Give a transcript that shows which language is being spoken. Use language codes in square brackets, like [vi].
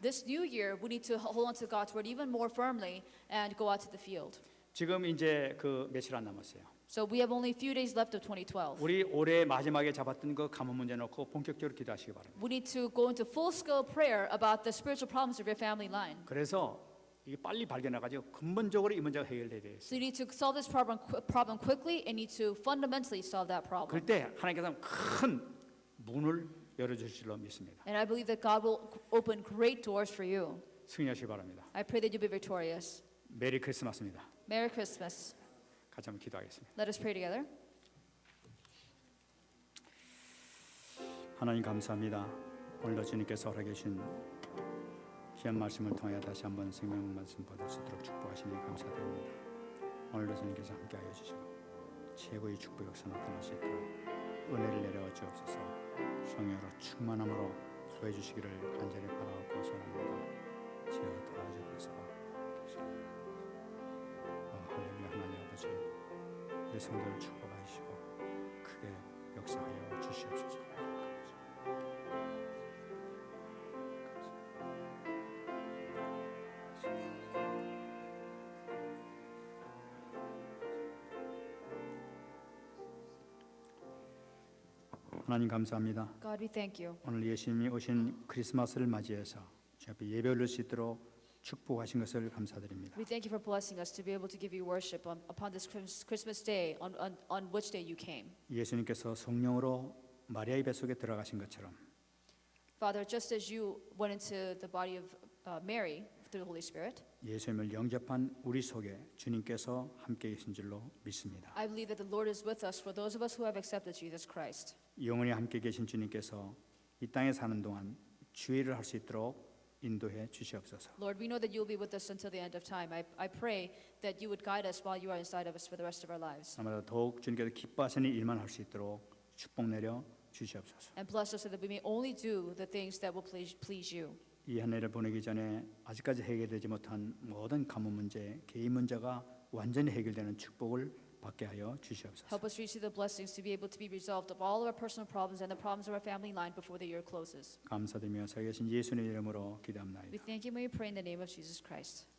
[en] This new year, we need to hold on to God's word even more firmly and go out to the field. [ko] 지금 이제 그 며칠 안 남았어요. [en] So we have only a few days left of 2012. [ko] 우리 올해 마지막에 잡았던 그 가문 문제 놓고 본격적으로 기도하시기 바랍니다. [en] We need to go into full-scale prayer about the spiritual problems of your family line. [ko] 그래서 이게 빨리 발견해가지고 근본적으로 이 문제가 해결돼야 돼요. [en] So you need to solve this problem quickly and need to fundamentally solve that problem. [ko] 그때 하나님께서 큰 문을 열어주실 줄로 믿습니다. [en] And I believe that God will open great doors for you. [ko] 승리하시기 바랍니다. [en] I pray that you be victorious. [ko] 메리 크리스마스입니다. [en] Merry Christmas. [ko] 같이 한번 기도하겠습니다. [en] Let us pray together. [ko] 하나님 감사합니다. 오늘도 주님께서 허락해 주신 귀한 말씀을 통해 다시 한번 생명 말씀 받을 수 있도록 축복하시니 감사드립니다. 오늘도 주님께서 함께하여 주시고 최고의 축복 역사 나타날 수 있도록 은혜를 내려 주옵소서. 성령으로 충만함으로 구해 주시기를 간절히 바라고 소원합니다. 주여 도와주옵소서. 할렐루야. 하나님 아버지, 내 성도를 축복하여 역사하여 주시옵소서. 하나님 감사합니다. [en] God, we thank you. [ko] 오늘 예수님이 오신 크리스마스를 맞이해서 주 앞에 예배 올릴 수 있도록 축복하신 것을 감사드립니다. [en] We thank you for blessing us to be able to give you worship upon this Christmas day, on which day you came. [ko] 예수님께서 성령으로 마리아의 뱃속에 들어가신 것처럼 [en] Father, just as you went into the body of Mary through the Holy Spirit, [ko] 예수님을 영접한 우리 속에 주님께서 함께 계신 줄로 믿습니다. [en] I believe that the Lord is with us for those of us who have accepted Jesus Christ. [ko] 영원히 함께 계신 주님께서 이 땅에 사는 동안 주의를 할 수 있도록 인도해 주시옵소서. [en] Lord, we know that you'll be with us until the end of time. I pray that you would guide us while you are inside of us for the rest of our lives. [ko] 아마도 더욱 주님께서 기뻐하시는 일만 할 수 있도록 축복 내려 주시옵소서. [en] And bless us so that we may only do the things that will please you. [ko] 이 한 해를 보내기 전에 아직까지 해결되지 못한 모든 가문 문제, 개인 문제가 완전히 해결되는 축복을 받게 하여 주시옵소서. [en] Help us receive the blessings to be able to be resolved of all of our personal problems and the problems of our family line before the year closes. [ko] 감사드리며 살아계신 예수님의 이름으로 기도합나이다. [en] We thank you and we pray in the name of Jesus Christ.